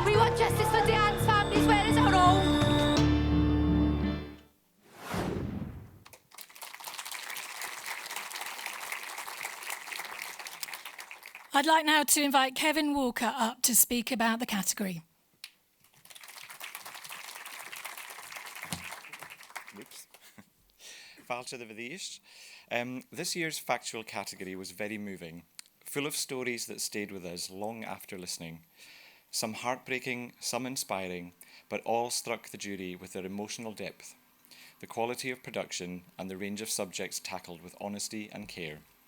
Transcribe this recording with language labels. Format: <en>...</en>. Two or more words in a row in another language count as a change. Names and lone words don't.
<en>We want justice for Diane's family as well as our own. I'd like now to invite Kevin Walker up to speak about the category.</en> <ga>Fáilte de bhíost.</ga> <en>This year's Factual category was very moving, full of stories that stayed with us long after listening. Some heartbreaking, some inspiring, but all struck the jury with their emotional depth, the quality of production, and the range of subjects tackled with honesty and care.</en>